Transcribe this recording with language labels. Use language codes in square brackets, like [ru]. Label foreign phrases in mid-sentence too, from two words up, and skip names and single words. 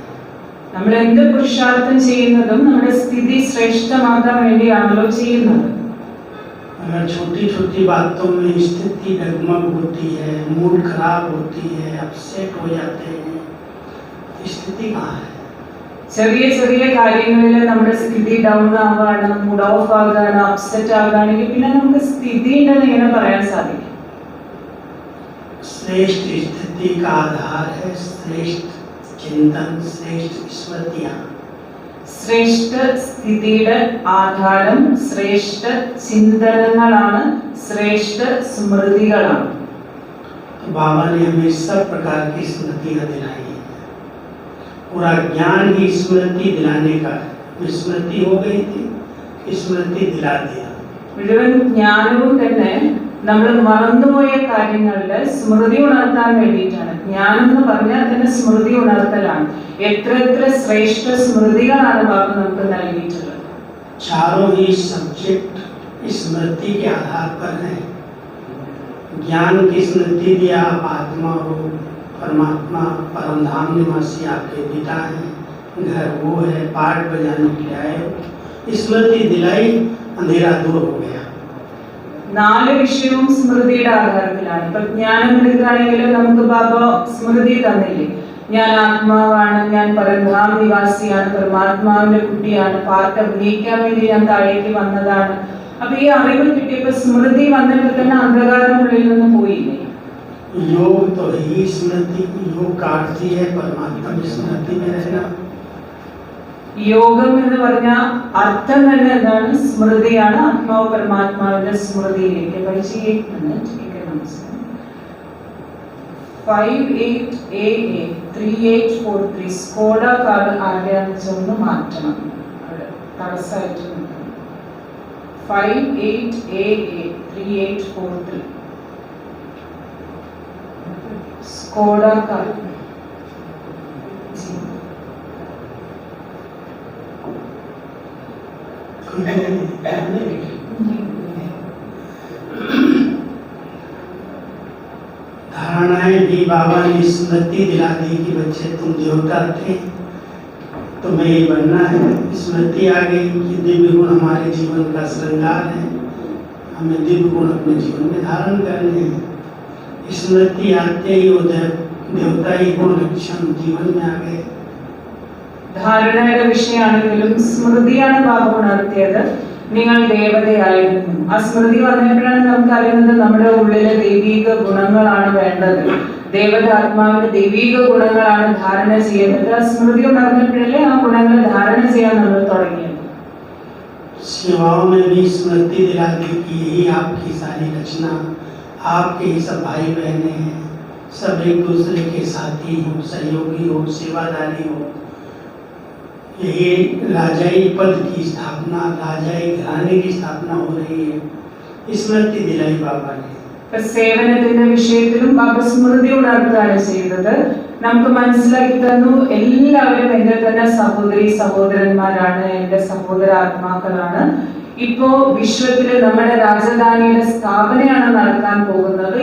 [ml] നമ്മൾ എന്ത് പുരുഷാർത്ഥം ചെയ്യുന്നതും നമ്മുടെ സ്ഥിതി ശ്രേഷ്ഠമാക്കാൻ വേണ്ടിയാണല്ലോ ചെയ്യുന്നത്. [hi] अगर छोटी छोटी बातों में स्थिति डगमग होती है, मूड खराब होती है, अपसेट हो जाते हैं, स्थिति कहाँ है? [ml] ചെറിയ ചെറിയ കാര്യങ്ങളിൽ നമ്മുടെ സ്ഥിതി ഡൗൺ ആവുകയാണ്, [en] mood off [ml] ആകുകയാണ്, അപ്സെറ്റ് ആകുകയാണെങ്കിൽ പിന്നെ നമുക്ക് സ്ഥിതി ഉണ്ടെന്ന് എങ്ങനെ പറയാൻ സാധിക്കും? [hi] श्रेष्ठ स्थिति का आधार है श्रेष्ठ चिंतन, श्रेष्ठ स्मृतियां. [ml] ശ്രേഷ്ഠ സ്ഥിതിയുടെ ആധാരം ശ്രേഷ്ഠ ചിന്തനങ്ങളാണ്, ശ്രേഷ്ഠ സ്മൃതികളാണ്. [hi] बाबा ने हमें सब प्रकार की स्मृतियां दिलाई है. पूरा ज्ञान ही स्मृति दिलाने का है. विस्मृति हो गई थी, स्मृति दिला दिया. [ml] മുഴുവൻ ജ്ഞാനവും തന്നെ നമ്മൾ മറന്നുപോയ കാര്യങ്ങളുടെ സ്മൃതി ഉണർത്താൻ വേണ്ടിയിട്ടാണ്. ജ്ഞാനം എന്ന് പറഞ്ഞാൽ തന്നെ സ്മൃതി ഉണർത്തലാണ്. എത്ര എത്ര ശ്രേഷ്ഠ സ്മൃതികളാണ് ബാബ നമുക്ക് നൽകിയിട്ടുള്ളത്. [hi] चारों ही सब्जेक्ट स्मृति के आधार पर है. ज्ञान की स्मृति दिया, आप आत्मा हो, परमात्मा परमधाम निवासी आपके पिता हैं, घर वो है, पाठ बजाने के लिए आए हो, स्मृति दिलाई, अंधेरा दूर हो गया. [ml] 4 വിഷയവും സ്മൃതിയുടെ ആധാരത്തിലാണ്. ഇപ്പൊ ജ്ഞാനം എടുക്കുകയാണെങ്കിൽ നമുക്ക് ബാബ സ്മൃതി തന്നില്ലേ, ഞാൻ ആത്മാവാണ്, ഞാൻ പരംധാം നിവാസിയാണ്, പരമാത്മാവിന്റെ കുട്ടിയാണ്, പാർട്ട് അഭിനയിക്കാൻ വേണ്ടി ഞാൻ താഴേക്ക് വന്നതാണ്. അപ്പൊ ഈ അറിവ് കിട്ടിയപ്പോ സ്മൃതി വന്നപ്പോൾ തന്നെ അന്ധകാരം ഉള്ളിൽ നിന്ന് പോയില്ലേ? [hi] योग तो ही स्मृति, योग काटती है परमात्मा की स्मृति में रहना. [ml] യോഗം എന്ന് പറഞ്ഞ അർത്ഥം തന്നെ എന്താണ്? സ്മൃതിയാണ്, ആത്മാവ് പരമാത്മാവിന്റെ സ്മൃതിയിലേക്ക്. 58AA 3843 സ്കോഡ കാർഡ് ആരെയാണെന്ന് വെച്ചൊന്ന് മാറ്റണം, തടസ്സമായിട്ട് നിൽക്കണം. 58AA 3843 സ്കോഡ കാർഡ്. [hi] धारणाएं भी बाबा ने स्मृति दिला दी कि बच्चे तुम देवता थे, तुम्हें ये बनना है. स्मृति आ गई कि दिव्य गुण हमारे जीवन का श्रृंगार है, हमें दिव्य गुण अपने जीवन में धारण करने हैं. स्मृति आते ही वो देवता ही गुण लक्षण जीवन में आ गए. [ml] ധാരണയുടെ വിഷയമാണെങ്കിലും സ്മൃതിയാണ് ബാബ ഉണർത്തിയത്. നിങ്ങൾ ദേവതയായിരുന്നു. ആ സ്മൃതി വന്നപ്പോഴാണ് നമുക്ക് അറിയുന്നത് നമ്മുടെ ഉള്ളിലെ ദൈവീക ഗുണങ്ങളാണ് വേണ്ടത്. ദേവതാത്മാവിന്റെ ദൈവീക ഗുണങ്ങളാണ് ധാരണ ചെയ്യുന്നത്. ആ സ്മൃതി ഉണർന്നപ്പോഴല്ലേ ആ ഗുണങ്ങൾ ധാരണ ചെയ്യാൻ നമ്മൾ തുടങ്ങിയത്. [hi] सेवाओं में भी स्मृति दिला दी कि यही आपकी सारी रचना, आपके ही सब भाई बहने हैं, सब एक दूसरे के साथी हो, सहयोगी हो, सेवादारी हो. यही राजाई पद की स्थापना, राजाई घराने की स्थापना हो रही है. स्मृति दिलाई बाबा ने. [ml] സേവനത്തിന്റെ വിഷയത്തിലും ബാബ സ്മൃതി ഉണർത്തുകയാണ് ചെയ്തത്. നമുക്ക് മനസ്സിലാക്കി തന്നു, എല്ലാവരും എന്റെ തന്നെ സഹോദരി സഹോദരന്മാരാണ്, എന്റെ സഹോദര ആത്മാക്കളാണ്. ഇപ്പോ വിശ്വത്തില് നമ്മുടെ രാജധാനിയുടെ സ്ഥാപനയാണ് നടക്കാൻ പോകുന്നത്.